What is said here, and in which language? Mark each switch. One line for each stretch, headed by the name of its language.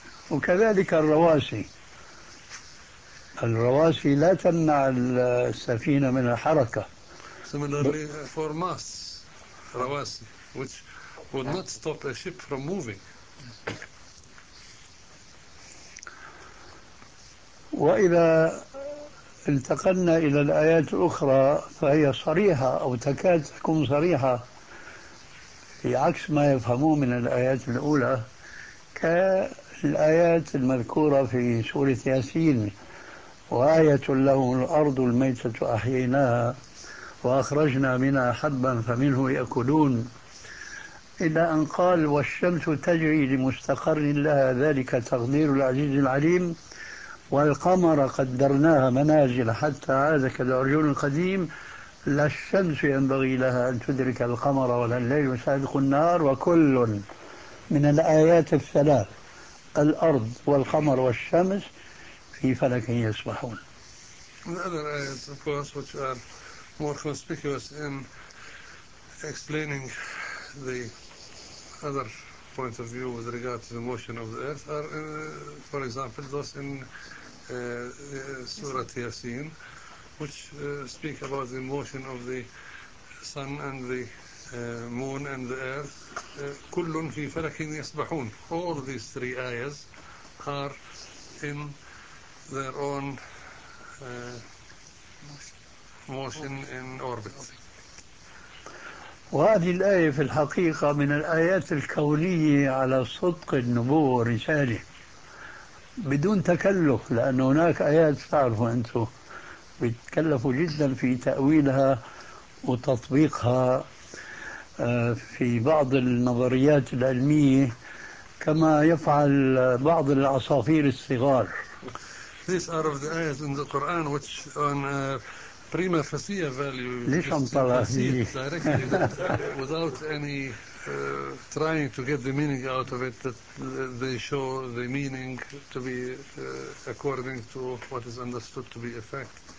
Arabic: وكذلك الرواسي، الرواسي لا تمنع السفينة من الحركة.
English: Similarly for masts, رواسي which would not stop a ship from moving.
Arabic: وإذا انتقلنا إلى الآيات الأخرى فهي صريحة أو تكاد تكون صريحة في عكس ما يفهمون من الآيات الأولى كالآيات المذكورة في سورة ياسين. وآية لهم الأرض الميتة أحييناها وأخرجنا منها حبا فمنه يأكلون إلى أن قال والشمس تجري لمستقر لها ذلك تقدير العزيز العليم والقمر قدرناها منازل حتى عاد كالعرجون القديم لا الشمس ينبغي لها أن تدرك القمر ولا الليل سابق النهار. وكل من الآيات الثلاث الأرض والقمر والشمس في فلك يسبحون.
English: The other ayahs, of course, which are more conspicuous in explaining the other point of view with regard to the motion of the earth, are, for example, those in Surah Yasin, which speak about the motion of the sun and the moon and the earth.
Arabic: كلٌ في فلك يسبحون.
English: All these three ayahs are in their own motion in orbit.
Arabic: وهذه الآية في الحقيقة من الآيات الكونية على صدق النبوة والرسالة بدون تكلف، لأن هناك آيات تعرفوا أنتم بتكلفوا جدا في تأويلها وتطبيقها في بعض النظريات العلمية كما يفعل بعض العصافير الصغار.
English: These are of the ayahs in the Quran which on a prima facie value you can see directly that, without any trying to get the meaning out of it that they show the meaning to be according to what is understood to be a fact.